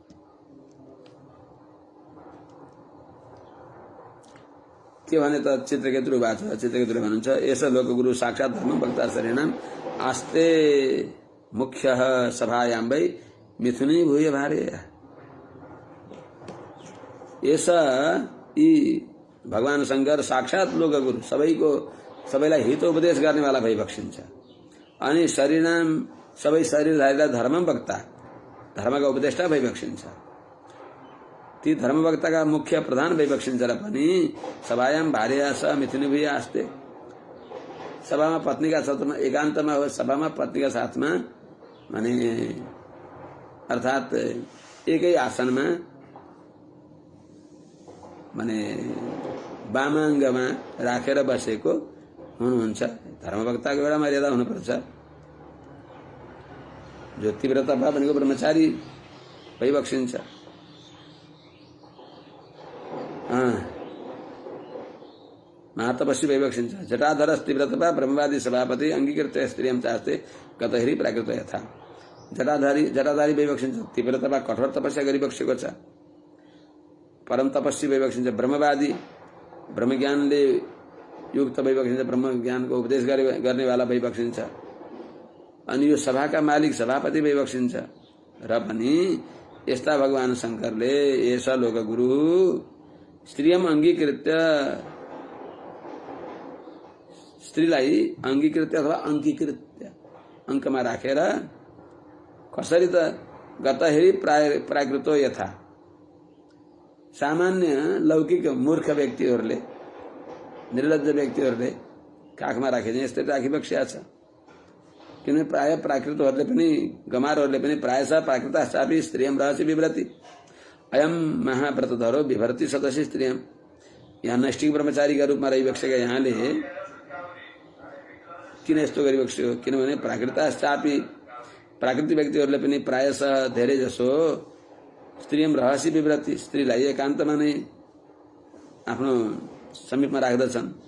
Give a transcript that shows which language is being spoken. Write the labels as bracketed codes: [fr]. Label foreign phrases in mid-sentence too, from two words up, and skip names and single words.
[ne] के भने त चित्रकेतुले भएको छ। चित्रकेतुले भन्नुहुन्छ [sa] यसो लोकगुरु साक्षात् धर्मभक्ता शरीणाम आस्ते मुख्य सभायां वै मिथुनी भूय भारे, [ne] ऐसा यी भगवान शंकर साक्षात लोकगुरु सबैलाई हितोपदेश गर्नेवाला भइबक्सिन्छ। अनि शरीरनाम सबै शरीरधारीलाई धर्मभक्ता धर्मका उपदेष्टा भइबक्सिन्छ। ती धर्मभक्तका मुख्य प्रधान भइबक्सिन्छ र पनि [sa] सभायाम भार्या स मिथुनी भूय आस्ते, [ne] सभामा पत्नीका साथमा एकान्तमा हो, सभामा पत्नीका साथमा माने अर्थात् एकै आसनमा माने वामाङ्गमा राखेर बसेको हुनुहुन्छ। धर्मभक्तको एउटा मर्यादा हुनुपर्छ। जो तीव्रता भनेको ब्रह्मचारी भइबक्सिन्छ। महातपस्वी भइबक्सिन्छ। [sa] जटाधर तीव्रता ब्रह्मवादी सभापति अंगीकृत स्त्रियं चास्ते कतहिरी प्राकृत यथा, [ne] जटाधारी भइबक्सिन्छ। तीव्रता कठोर तपस्या गरिबक्सेको छ। परम तपस्वी भइबक्सिन्छ। ब्रह्मवादी ब्रह्मज्ञानले युक्त भइबक्सिन्छ। ब्रह्मज्ञानको उपदेश गर्नेवाला भइबक्सिन्छ। अनि यो सभाका मालिक सभापति भइबक्सिन्छ। र पनि यस्ता भगवान शंकरले [sa] एषा लोकगुरु स्त्रियम अंगीकृत्य, [ne] स्त्रीलाई अंगीकृत्य अथवा अंकीकृत्य अंकमा राखेर कसरी त [sa] गतहिरी प्राकृतो यथा, [ne] सामान्य लौकिक मूर्ख व्यक्तिहरूले निर्लज्ज व्यक्तिहरूले काखमा राखिन्छ यस्तै राखिबक्सिया छ। किनभने प्राय प्राकृतहरूले पनि गमारहरूले पनि [sa] प्रायशः प्राकृताश्चापि स्त्रियं रहसि विव्रति, अयम महाव्रतधरो विभर्ति सदस्य स्त्रियं। [ne] यहाँ नैष्ठिक ब्रह्मचारीका रूपमा रहिबक्सेका यहाँले किन यस्तो गरिबक्स्यो? किनभने प्राकृताश्चापि प्राकृतिक व्यक्तिहरूले पनि प्रायशः धेरै जसो [sa] स्त्रियम रहसी विव्रति, [ne] स्त्रीलाई एकान्तमा नै आफ्नो समीपमा राख्दछन्।